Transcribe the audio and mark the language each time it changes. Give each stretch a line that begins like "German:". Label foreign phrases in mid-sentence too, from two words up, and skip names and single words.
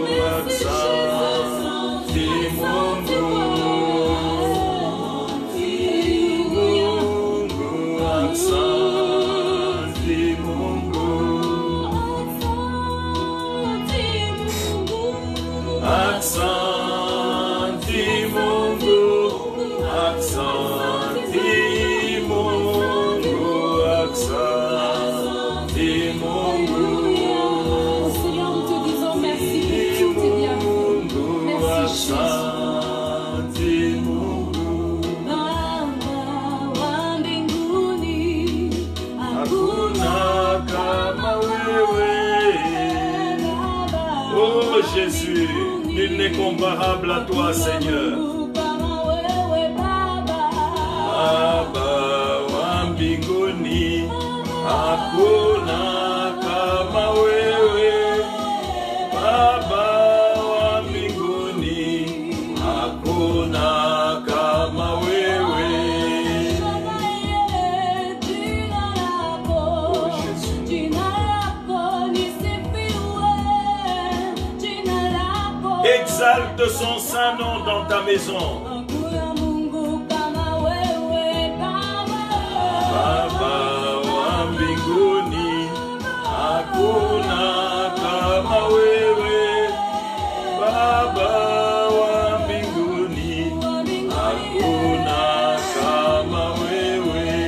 Swahili: asante Mungu, Mungu, asante Mungu, asante Mungu, asante
French: Seigneur, nous te disons merci pour tout tes bienfaits. Merci Jésus.
Swahili: Baba wa mbinguni, Hakuna kama wewe.
French: Oh Jésus, nul n'est comparable à toi, Seigneur.
Swahili: Baba wa mbinguni, hakuna kama wewe. Baba wa mbinguni, hakuna kama wewe.
French: Exalte son saint nom dans ta maison.
Swahili: Baba wa mbinguni, hakuna kama wewe. Baba wa mbinguni, hakuna kama wewe.